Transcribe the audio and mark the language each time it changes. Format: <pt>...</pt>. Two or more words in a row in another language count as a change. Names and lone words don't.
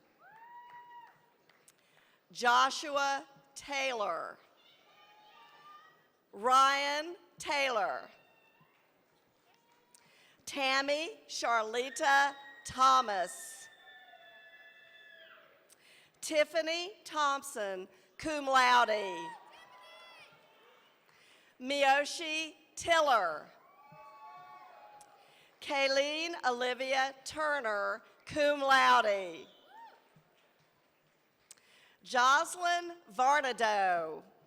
<en>Joshua Taylor. Ryan Taylor. Tammy Charlita Thomas. Tiffany Thompson,</en> <la>cum laude.</la> <en>Miyoshi Tiller. Kayleen Olivia Turner,</en> <la>cum laude.</la> <en>Jocelyn Varnado.</en>